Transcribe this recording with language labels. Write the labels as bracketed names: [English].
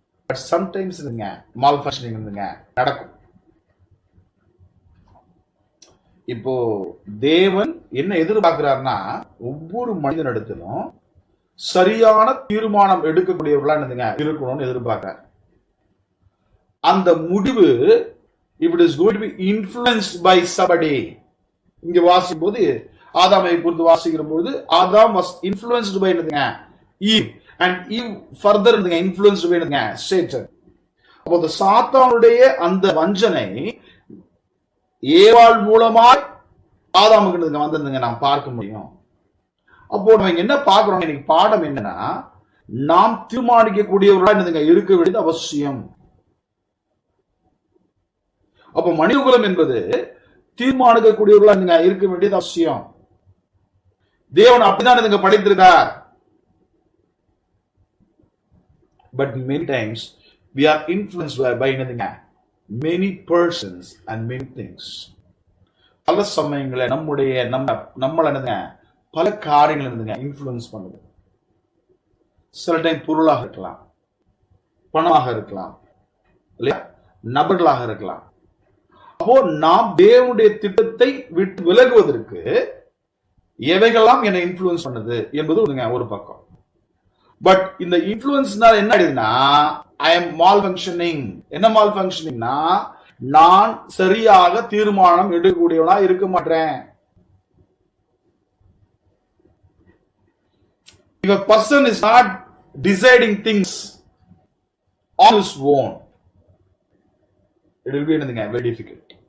[Tamil] But sometimes இதுங்க mall functioning நடக்கும். இப்போ தேவன் என்ன எதிர்பார்க்கிறார்னா, ஒவ்வொரு மனிதனிடத்திலும் சரியான தீர்மானம் எடுக்கக்கூடியவர்களா என்னதுங்க இருக்கணும்னு எதிர்பார்க்கிறார். அந்த முடிவு [English] if it is going to be influenced by somebody, [Tamil] இங்க வாசிக்கும் போது ஆதாமை குறித்து வாசிக்கிற போது ஆதாம் [English] was influenced by Eve and Eve further influenced by Satan. [Tamil] அப்போ அந்த சாத்தானுடைய அந்த வஞ்சனை ஏவாள் மூலமாய் ஆதாமுக்கு வந்திருந்துங்க நாம் பார்க்க முடியும். அப்போ நம்ம என்ன பார்க்கிறோம், இன்னைக்கு பாடம் என்னன்னா, நாம் தீர்மானிக்கக்கூடியவர்களா இருக்க வேண்டியது அவசியம். அப்போ மனிதகுலம் என்பது தீர்மானிக்கக்கூடியவர்களா இருக்க வேண்டியது அவசியம். தேவன் அப்படிதான் படைத்திருக்கார். [English] But many times we are influenced by many persons and many things. [Tamil] பல சமயங்களை நம்மள பல காரியங்கள் இன்ஃப்ளூயன்ஸ் பண்ணுது. சில டைம் பொருளாக இருக்கலாம், பணமாக இருக்கலாம், இல்லையா, நபர்களாக இருக்கலாம். அப்போ நாம் தேவனுடைய திட்டத்தை விட்டு விலகுவதற்கு எவைகள்லாம் என்னை இன்ஃப்ளூயன்ஸ் பண்ணுது என்பது ஒரு பக்கம். பட் இந்த இன்ஃப்ளூயன்ஸ்னால என்ன ஆயிடுதுன்னா, [English] I am malfunctioning. [Tamil] என்ன மால் ஃபங்க்ஷனிங்னா, நான் சரியாக தீர்மானம் எடுக்கக்கூடியவனா இருக்க மாட்டேன். [English] If a person is not deciding things on his own, it will be very difficult.